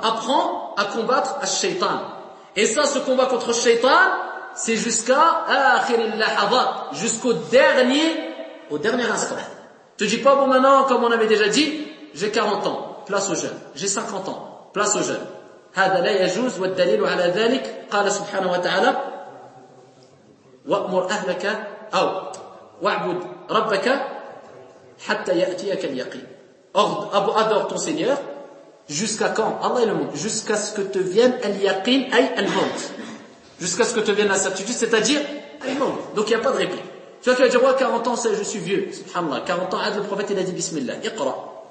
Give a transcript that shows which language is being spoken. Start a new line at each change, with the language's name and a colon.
French: Apprends à combattre à Shaitan. Et ça, ce combat contre Shaitan, c'est jusqu'à
Arabic: akhir al-lahadhat,
French: jusqu'au dernier instant. Te dis pas, bon maintenant, comme on avait déjà dit, j'ai 40 ans, place aux jeunes. J'ai 50 ans, place aux jeunes.
Arabic: هذا لا يجوز والدليل على ذلك قال سبحانه وتعالى وأمر أهلك أو واعبد ربك حتى يأتيك اليقين.
French: Adore ton Seigneur jusqu'à quand? Allah est le monde. Jusqu'à ce que te vienne
Arabic: al-yaqin ay al-maut.
French: Jusqu'à ce que te vienne la certitude, c'est-à-dire al-maut. Donc il n'y a pas de répit. Tu vois, tu vas dire, ouais, 40 ans, je suis vieux. Subhanallah. 40 ans, le prophète, il a dit bismillah. Iqra.